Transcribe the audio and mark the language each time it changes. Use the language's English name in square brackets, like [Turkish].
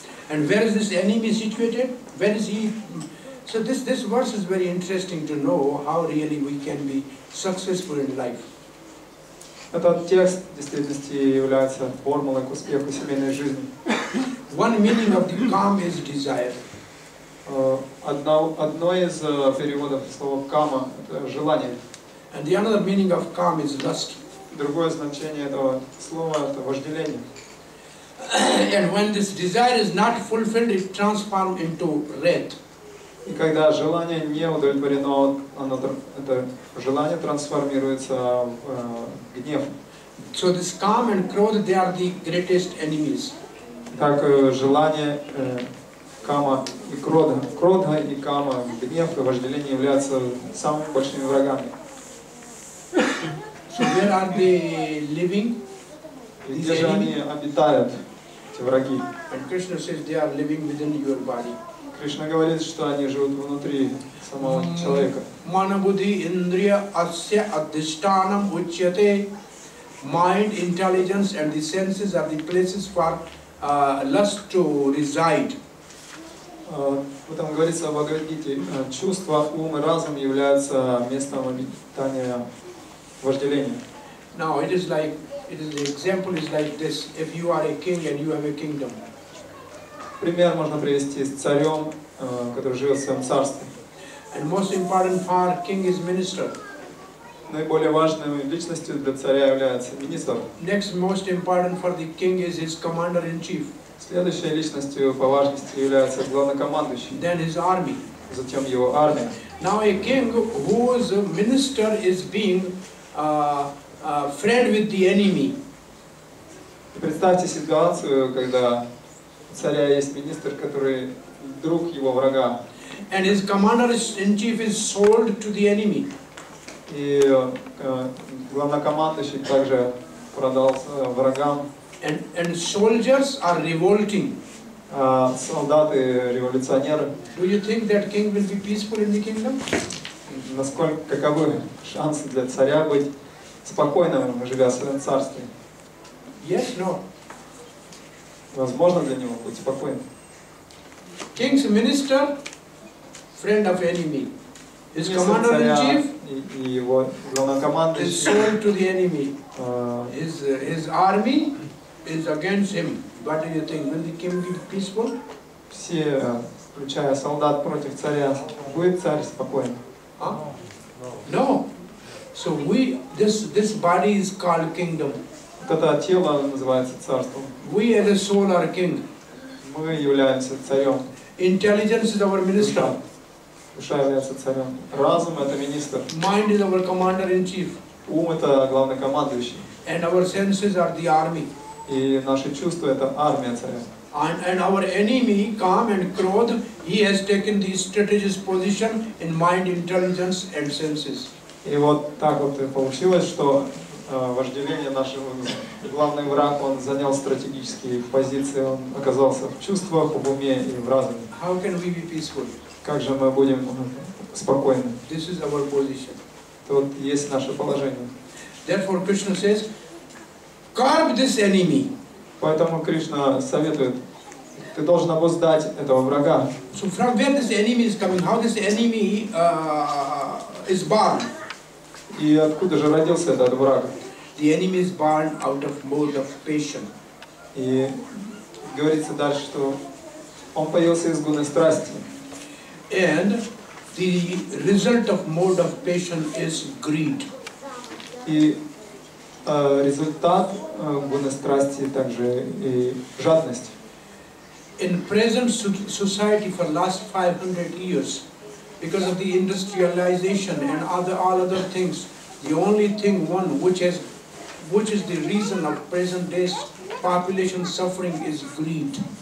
[English] And where is this enemy situated? Where is he? So this verse is very interesting to know how really we can be successful in life. [Russian] Этот текст в действительности является формулой к успеху семейной жизни. [English] One meaning of the calm is desire. [Russian] Одно из переводов слова кама – это желание. [English] And the another meaning of calm is lust. [Russian] Другое значение этого слова – это вожделение. [English] And when this desire is not fulfilled, it transforms into wrath. [Russian] И когда желание не удовлетворено, это желание трансформируется в гнев. [English] So this calm and krodha, they are the greatest enemies. [Russian] Так желание, кама и кродха и кама, гнев и вожделение являются самыми большими врагами. [English] So where are they living? [Russian] И где же они обитают, эти враги? [English] And Krishna says they are living within your body. [Russian] Кришна говорит, что они живут внутри самого человека. [Sanskrit] Manabudhi indriya asya adhishtanam uchyate. [English] Mind, intelligence and the senses are the places for lust to reside. [Russian] Там говорится о Бхагавад-гите, чувства, ум и разум являются местом обитания вожделения. [English] Now the example is like this: if you are a king and you have a kingdom. [Russian] Пример можно привести с царем, который живет в своем царстве. [English] And most important for king is minister. [Russian] Наиболее важной личностью для царя является министр. [English] Next most important for the king is his commander-in-chief. [Russian] Следующей личностью по важности является главнокомандующий. [English] Then his army. [Russian] Затем его армия. [English] Now a king whose minister is being friend with the enemy. [Russian] Представьте ситуацию, когда у царя есть министр, который друг его врага. [English] And his commander-in-chief is sold to the enemy. [Russian] И главнокомандующий также продался врагам. [English] And soldiers are revolting. [Russian] Солдаты, революционеры. [English] Do you think that king will be peaceful in the kingdom? [Russian] Каковы шансы для царя быть спокойным, живя в своем царстве? [English] Yes, no. [Russian] Возможно для него быть спокойным. [English] King's minister, friend of enemy. His commander-in-chief [Russian] и его главнокомандующий [English] is sold to the enemy. His army is against him. What do you think? Will the king be peaceful? [Russian] Все, включая солдат против царя, будет царь спокойным? [English] Huh? No. So this body is called kingdom. [Russian] Вот это тело называется царством. [English] We as a soul are king. [Russian] Мы являемся царем. [English] Intelligence is our minister. [Russian] Душа является царем. Разум — это министр. [English] Mind is our commander-in-chief. [Russian] Ум — это главнокомандующий. [English] And our senses are the army. [Russian] И наши чувства — это армия царя. [English] And our enemy, Kam and Krodh, he has taken the strategist position in mind, intelligence and senses. [Russian] И вот так вот и получилось, что вожделение нашего главный враг, он занял стратегические позиции, он оказался в чувствах, в уме и в разуме. [English] How can we be peaceful? [Russian] Как же мы будем спокойны? [English] This is our position. [Russian] Вот есть наше положение. [English] Therefore Krishna says, curb this enemy. [Russian] Поэтому Кришна советует, ты должен обуздать этого врага. [English] So from where this enemy is coming? How this enemy is born? [Russian] И откуда же родился этот враг? [English] The enemy is born out of mode of passion. [Russian] И говорится дальше, что он появился из гуны страсти. [English] And the result of mode of passion is greed. [Russian] И результат гуны страсти также и жадность. [English] In present society for last 500 years, because of the industrialization and all other things, the only thing which is the reason of present day's population suffering is greed.